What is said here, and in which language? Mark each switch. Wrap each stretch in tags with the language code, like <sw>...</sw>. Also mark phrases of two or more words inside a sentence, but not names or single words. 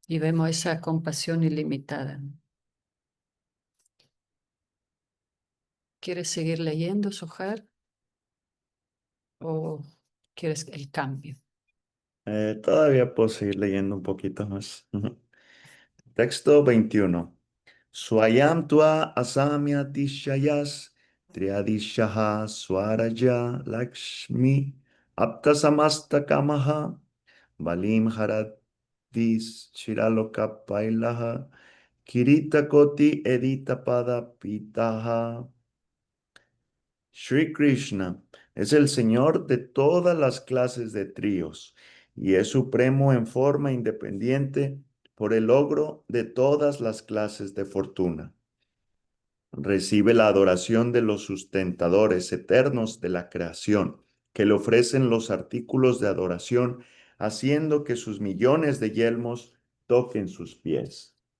<es>y vemos esa compasión ilimitada. ¿Quieres seguir leyendo, Sohar, o quieres el cambio? Todavía puedo seguir leyendo un poquito más. Ujú. Texto 21.</es> <sa>Swayam tua asamya tishayas triadishaha swaraja lakshmi aptasamasta kamaha balim haradis chiraloka pailaha kirita koti edita pada pitaha.</sa> <es>Sri Krishna es el Señor de todas las clases de tríos y es supremo en forma independiente por el logro de todas las clases de fortuna. Recibe la adoración de los sustentadores eternos de la creación, que le ofrecen los artículos de adoración, haciendo que sus millones de yelmos toquen sus pies.</es>